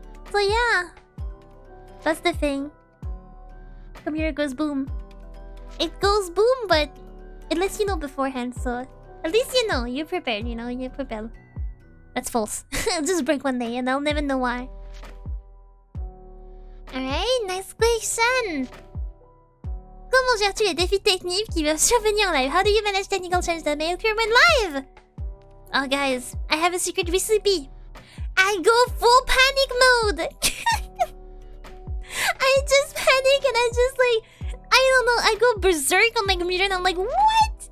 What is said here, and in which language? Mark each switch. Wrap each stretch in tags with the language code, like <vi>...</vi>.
<en>So yeah, that's the thing. Computer goes boom. It goes boom, but it lets you know beforehand. So at least you're prepared. You're prepared. That's false. It'll just break one day, and I'll never know why. Alright, next question.</en> <fr>Comment gères-tu les défis techniques qui peuvent survenir en live?</fr> <en>How do you manage technical challenges that may occur when live? Oh guys, I have a secret recipe. I go full panic mode. I just panic and I just like, I don't know, I go berserk on my computer and I'm like, what?</en>